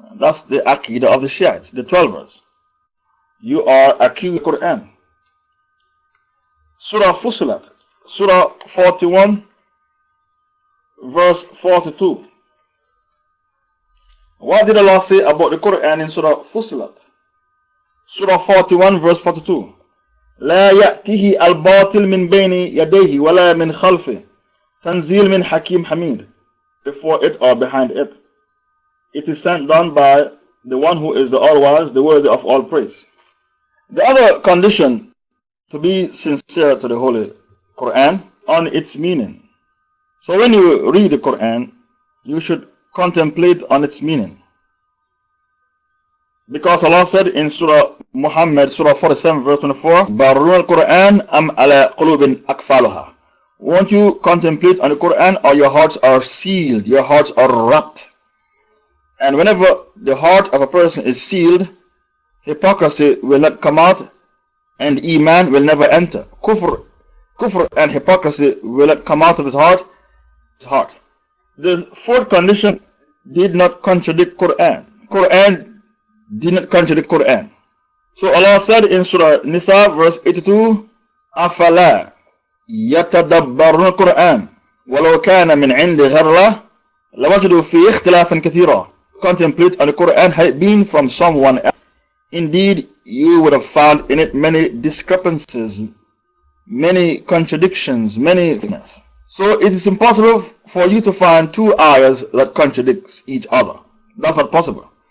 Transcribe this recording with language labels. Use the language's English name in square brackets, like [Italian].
[English] That's the Aqidah of the Shiites, the 12ers. You are accusing the Quran. Surah Fussilat, Surah 41, verse 42. What did Allah say about the Quran in Surah Fussilat? Surah 41, verse 42. [Arabic] لا يأتيه الباطل من بين يديه ولا من خلفه تنزيل من حكيم حميد. [English] Before it or behind it. It is sent down by the one who is the all-wise, the worthy of all praise. The other condition to be sincere to the Holy Quran on its meaning. So when you read the Quran, you should contemplate on its meaning. Because Allah said in Surah Muhammad, Surah 47, verse 24, [Arabic] Barun al-Quran am ala qulubin akfaluha. [English] Won't you contemplate on the Quran, or your hearts are sealed, your hearts are wrapped. And whenever the heart of a person is sealed, hypocrisy will not come out and Iman will never enter. Kufr and hypocrisy will not come out of his heart. The fourth condition did not contradict Quran. Quran did not contradict Quran. So Allah said in Surah Nisa, verse 82, [Arabic] أَفَلَا يَتَدَبَّرُونَ الْقُرْآنَ وَلَوْ كَانَ مِنْ عِنْدِ غَيْرِ اللَّهِ لَوَجَدُوا فِيهِ اخْتِلَافًا كَثِيرًا. [English] Contemplate on the Quran had it been from someone else. Indeed, you would have found in it many discrepancies, many contradictions, many things. So it is impossible for you to find two ayahs that contradict each other. That's not possible.